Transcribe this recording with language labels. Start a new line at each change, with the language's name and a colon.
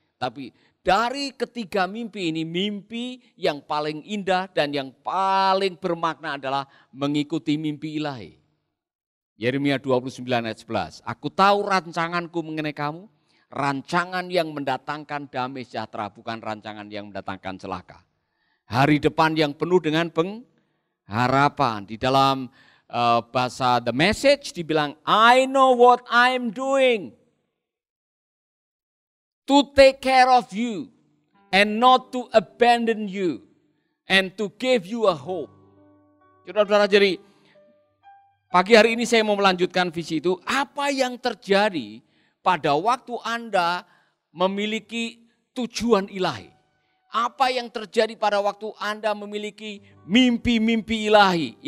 Indonesian: Tapi dari ketiga mimpi ini, mimpi yang paling indah dan yang paling bermakna adalah mengikuti mimpi ilahi. Yeremia 29 ayat 11. Aku tahu rancanganku mengenai kamu. Rancangan yang mendatangkan damai sejahtera, bukan rancangan yang mendatangkan celaka. Hari depan yang penuh dengan pengharapan. Di dalam bahasa The Message dibilang,
English: I know what I'm doing to take care of you and not to abandon you and to give you a hope.
Indonesian: Saudara-saudara, jadi pagi hari ini saya mau melanjutkan visi itu. Apa yang terjadi pada waktu Anda memiliki tujuan ilahi? Apa yang terjadi pada waktu Anda memiliki mimpi-mimpi ilahi?